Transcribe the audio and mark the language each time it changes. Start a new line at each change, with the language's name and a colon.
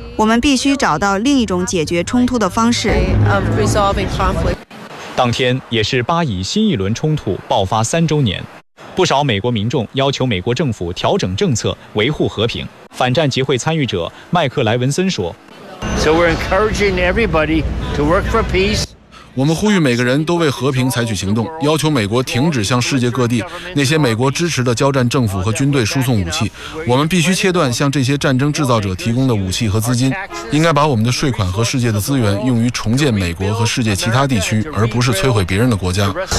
Chinese: 我们必须找到另一种解决冲突的方式。当天也是巴以新一轮冲突爆发3周年，不少美国民众要求美国政府调整政策，维护和平。反战集会参与者麦克莱文森说，
English: So we're encouraging everybody to work for peace.
Chinese: 我们呼吁每个人都为和平采取行动，要求美国停止向世界各地那些美国支持的交战政府和军队输送武器。我们必须切断向这些战争制造者提供的武器和资金，应该把我们的税款和世界的资源用于重建美国和世界其他地区，而不是摧毁别人的国家。